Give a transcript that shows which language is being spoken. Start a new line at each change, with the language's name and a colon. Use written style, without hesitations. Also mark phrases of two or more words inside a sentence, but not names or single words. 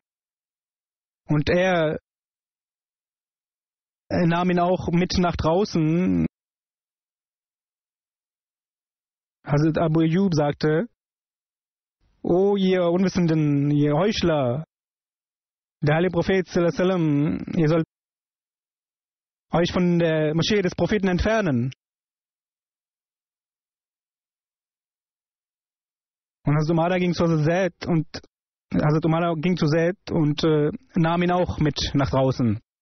German: Und er nahm ihn auch mit nach draußen. Hazrat Abu Ayyub sagte, O ihr Unwissenden, ihr Heuchler, der heilige Prophet
Arabic: صلى الله عليه وسلم,
German: ihr sollt euch von der Moschee des Propheten entfernen. Und Hazrat Umara ging zu Zaid und nahm ihn auch mit nach draußen.